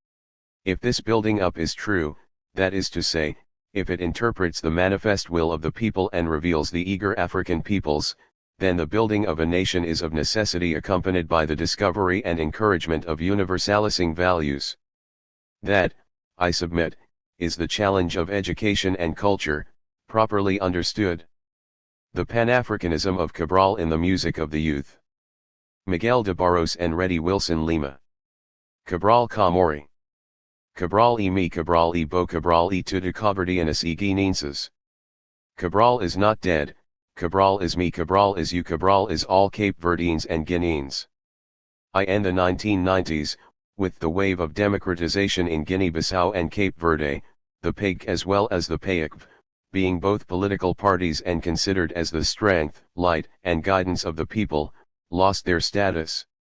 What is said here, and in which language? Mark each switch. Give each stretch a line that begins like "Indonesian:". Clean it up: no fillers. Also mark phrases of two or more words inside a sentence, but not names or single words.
English: If this building up is true, that is to say, if it interprets the manifest will of the people and reveals the eager African peoples, then the building of a nation is of necessity accompanied by the discovery and encouragement of universalizing values. That, I submit, is the challenge of education and culture, properly understood. The Pan-Africanism of Cabral in the Music of the Youth. Miguel de Barros and Reddy Wilson Lima.
Kabuverdianu: Cabral Kamori. Cabral e mi Cabral e bo Cabral e tudo Cabradianas e Guinenses.
English: Cabral is not dead, Cabral is me Cabral is you Cabral is all Cape Verdeans and Guineans. In the 1990s, with the wave of democratization in Guinea-Bissau and Cape Verde, the PAIGC as well as the PAICV, being both political parties and considered as the strength, light, and guidance of the people, lost their status.